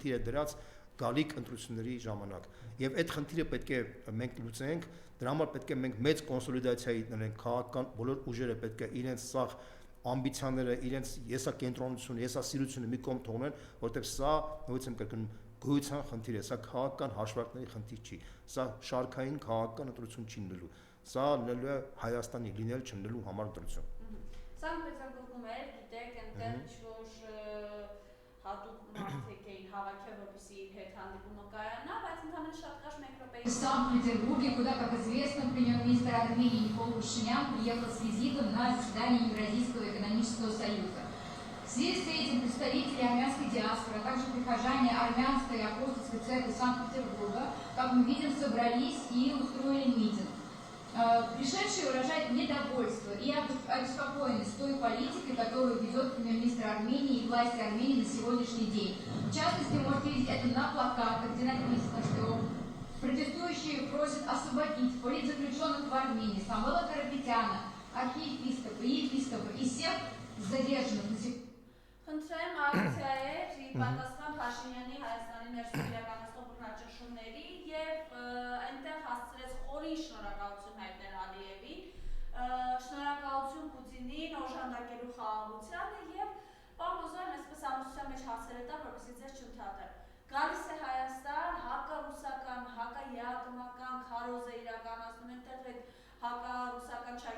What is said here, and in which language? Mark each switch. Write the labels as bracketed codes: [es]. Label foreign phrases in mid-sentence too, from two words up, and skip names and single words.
[hy] է դրած գալիք ընտրությունների ժամանակ։ Եվ այդ խնդիրը պետք է մենք լուծենք, դրա համար պետք է մենք մեծ կոնսոլիդացիայի ունենք, քաղաքական բոլոր ուժերը պետք է իրենց սաղ ամբիցիաները, իրենց եսակենտրոնությունը, եսասիրությունը մի կողմ թողնեն, որտեղ սա նույնիսկ եմ կրկնում գոյության խնդիր է, սա քաղաքական հաշվարկների խնդիր չի, սա շարքային քաղաքական ընտրություն չի լինելու, սա լինելու է Հայաստանի լինել չլինելու համար ընտրություն։ Սա Պետրբուրգում էր, գիտեք, այնտեղ ինչ-որ հատուկ մարդիկ էին հավաքել, որպեսզի իր հետ հանդիպումը կայանա, բայց ընդհանրապես շատ կարճ մեկ րոպեի։ [ru] В Санкт-Петербурге, куда, как известно, премьер-министр Армении Никол Пашинян приехал с визитом на заседание Евразийского экономического союза. В связи с этим представители армянской диаспоры, а также прихожане армянской апостольской церкви Санкт-Петербурга, как мы видим, собрались и устроили митинг. Пришедшие выражают недовольство и обеспокоенность той политикой, которую ведет премьер-министр Армении и власти Армении на сегодняшний день. В частности, можете видеть это на плакатах, где написано, что протестующие просят освободить политзаключенных в Армении, Самвела Карапетяна, архиепископа и епископа и всех задержанных на сегодня. [hy] Խնդրեմ ակցիաներ պատասխան Փաշինյանի Հայաստանի ներսում իրականացնող բռնաճնշումների եւ այնտեղ հասցրեց խորին շնորհակալություն հայտնել Ալիևին, շնորհակալություն Պուտինին օժանդակելու խաղաղությանը եւ պարոն Օզարյան այսպես ամուսնության մեջ հասել է դա, որպեսզի ձեզ չընդհատել։ Գալիս է Հայաստան, հակառուսական, հակաեատոմական քարոզ է իրականացնում, այնտեղ այդ հակառուսական